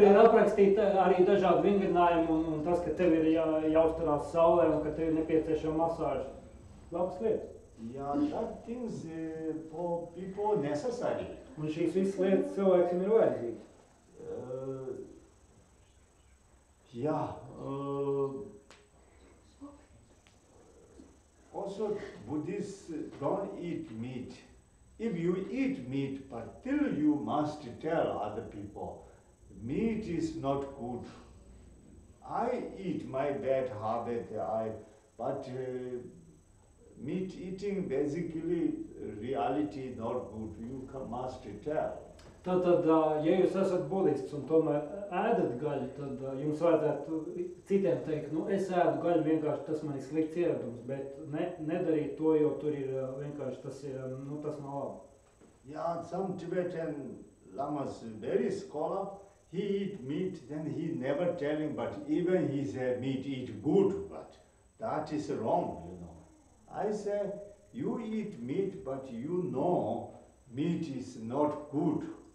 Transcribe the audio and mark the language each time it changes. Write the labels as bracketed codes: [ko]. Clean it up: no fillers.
[lv] ir aprakstīti arī dažādi vingrinājumi un tas, ka tev ir jāuzturās saulē un ka tev ir nepieciešama masāža. Labas lietas. [en] Yeah, that things for people necessary. [lv] Un šīs visas lietas cilvēkiem ir vajadzīgas. [en] Yeah. Also, Buddhists don't eat meat. If you eat meat, but still you must tell other people, meat is not good. I eat my bad habit, but meat eating basically reality not good. You must tell. [lv] Tātad, ja jūs esat budists un tomēr ēdat gaļu, tad jums vajadzētu citiem teikt, nu es ēdu gaļu, vienkārši tas man ir slikts ieradums, bet nedarīt to, jo tur ir vienkārši tas ir, nu tas nav labi. [en] Yeah, some Tibetan lamas, very scholar, he eat meat, then he never telling, but even he say meat eat good, but that is wrong, you know. I say, you eat meat, but you know meat is not good.